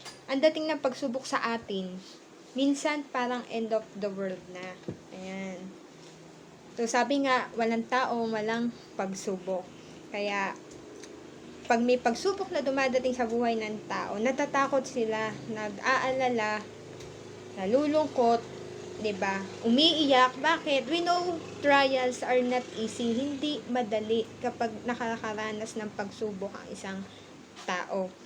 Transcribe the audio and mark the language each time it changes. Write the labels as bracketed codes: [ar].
[tl] Ang dating ng pagsubok sa atin, minsan parang [en] end of the world [tl] na. Ayan. So, sabi nga, walang tao, walang pagsubok. Kaya, pag may pagsubok na dumadating sa buhay ng tao, natatakot sila, nag-aalala, nalulungkot, diba? Umiiyak. Bakit? [en] We know trials are not easy. [tl] Hindi madali kapag nakakaranas ng pagsubok ang isang tao.